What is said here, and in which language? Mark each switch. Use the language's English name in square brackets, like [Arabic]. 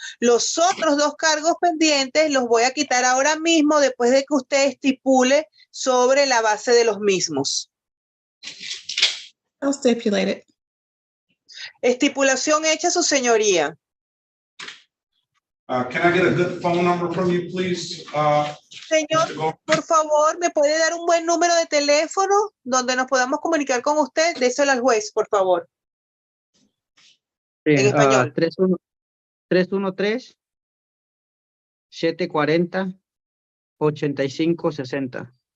[Spanish] Los otros dos cargos pendientes los voy a quitar ahora mismo después de que usted estipule sobre la base de los mismos. [English] I'll stipulate it. [Spanish] Estipulación hecha, su señoría. [English] Can I get a good phone number from you, please? [Spanish] Señor, por favor, ¿me puede dar un buen número de teléfono donde nos podamos comunicar con usted? Déselo al juez, por favor. Sí, En español. 313-740-8560.